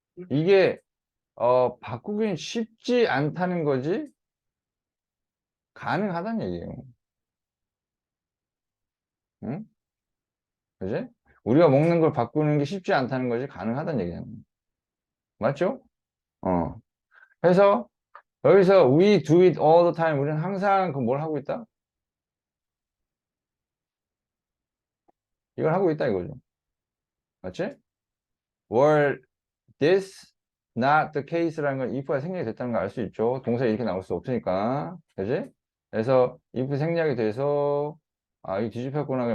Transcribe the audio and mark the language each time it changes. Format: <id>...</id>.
<ko>이게 바꾸긴 쉽지 않다는 거지 가능하다는 얘기예요. 응? 그지? 우리가 먹는 걸 바꾸는 게 쉽지 않다는 거지 가능하다는 얘기잖아. 맞죠? 어. 그래서 여기서</ko> <en>we do it all the time.</en> <ko>우리는 항상 그 뭘 하고 있다? 이걸 하고 있다 이거죠. 맞지?</ko> <en>were this not the case</en> <ko>라는 건 if가 생략이 됐다는 걸 알 수 있죠. 동사 이렇게 나올 수 없으니까. 그지? 그래서 if 생략이 돼서 이거 뒤집혔구나.</ko>